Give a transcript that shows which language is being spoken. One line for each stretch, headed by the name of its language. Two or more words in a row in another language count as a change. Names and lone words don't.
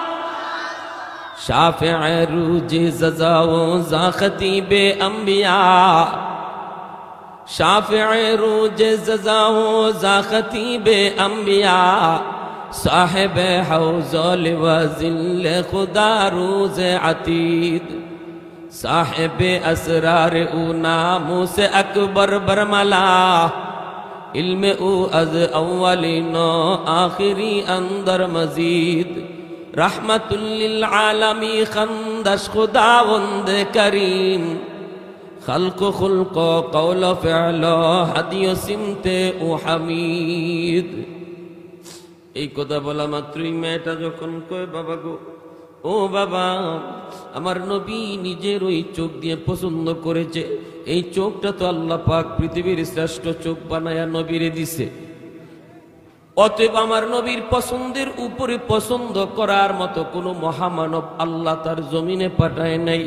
Persian: شفیع روز جزا و یا خطیب انبیا، شفیع روز جزا و یا خطیب انبیا، صاحب حوض و اجل خدا روز عتید, साहिबे اسرار او ناموس اکبر برملا، علم او از اولین و آخرین اندر مزید، رحمة للعالمین خواندش خداوند کریم, خلق و خلق و قول و فعل و هدی و سمت او حمید.
Bangla: এই কথা বলা মাত্রই মেয়েটা যখন কয়, বাবা গো, ও বাবা, আমার নবী নিজের ওই চোখ দিয়ে পছন্দ করেছে, এই চোখটা তো আল্লাহ পাক পৃথিবীর শ্রেষ্ঠ চোখ বানায়া নবীরে দিছে, অতএব আমার নবীর পছন্দের উপরে পছন্দ করার মতো কোনো মহামানব আল্লাহ তার জমিনে পাঠায় নাই।